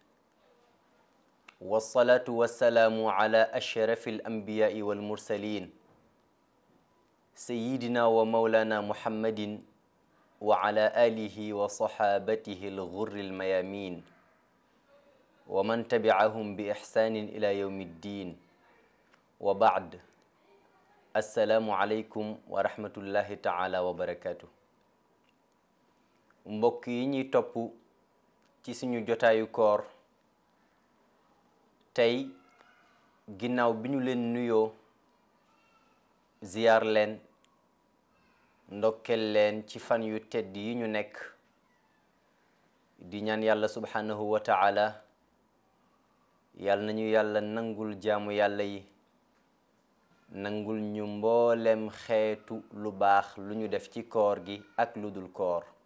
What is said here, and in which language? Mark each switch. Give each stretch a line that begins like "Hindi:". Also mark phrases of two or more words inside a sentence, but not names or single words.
Arabic: والصلاة والسلام على أشرف الأنبياء والمرسلين سيدنا ومولانا محمد وعلى آله وصحابته الغر الميامين ومن تبعهم بإحسان إلى يوم الدين وبعد السلام عليكم ورحمة الله تعالى وبركاته
Wolof: mbokk yi ñuy topp ci suñu jotaayu koor tey ginnaaw bi ñu leen nuyoo ziyaar leen ndokkel leen ci fan yu tedd yi ñu nekk di ñaan yàlla
Arabic: سبحانه وتعالى
Wolof: yàlla nañu yàlla nangul jaamu yàlla yi nangul ñu mboolem xeetu lu baax lu ñu def ci koor gi ak lu dul koor